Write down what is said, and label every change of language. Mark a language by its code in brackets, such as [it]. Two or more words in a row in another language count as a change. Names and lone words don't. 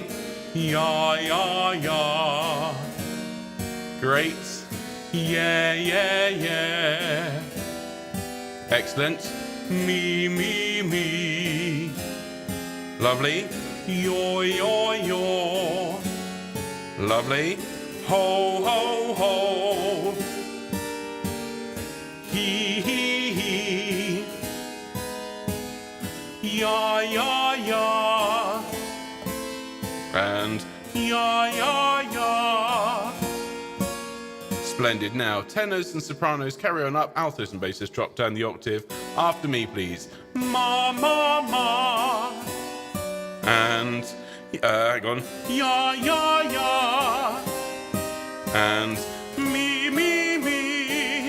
[en] Ya ya ya, great. Yeah, yeah, yeah. Excellent. Me, me, me. Lovely. Yo, yo, yo. Lovely. Ho, ho, ho. He, he, he. Ya, ya, ya. And ya, ya, ya. Splendid. Now, tenors and sopranos carry on up, altos and basses drop down the octave. After me, please. Ma, ma, ma. And, hang on. Ya, ya, ya. And, me, me, me.